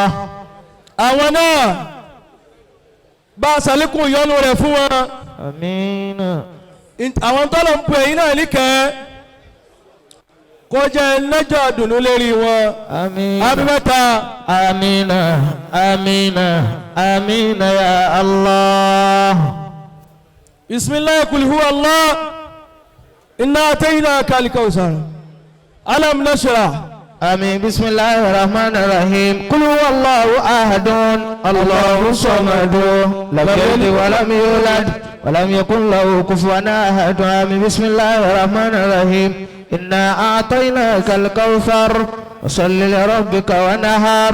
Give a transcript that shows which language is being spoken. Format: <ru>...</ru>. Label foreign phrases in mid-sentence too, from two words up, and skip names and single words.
<yo>àwọn náà bá a sàlékún ìyọ́nú rẹ̀ fún wọn. àmín. àwọn tọ́lọ̀ ń pè yín náà níkẹ́ kó jẹ́ lẹ́jọ́ dùnú lérí wọn. àmín. àmín mẹ́ta. àmín. àmín. àmín</yo> <ar>يا الله. بسم الله قل هو الله إنا أعطيناك الكوثر ألم نشرح. آمين بسم الله الرحمن الرحيم قل هو الله أحد الله الصمد لم يلد ولم يولد ولم يكن له كفوا أحد آمين بسم الله الرحمن الرحيم إنا أعطيناك الكوثر وصل لربك ونهار</ar>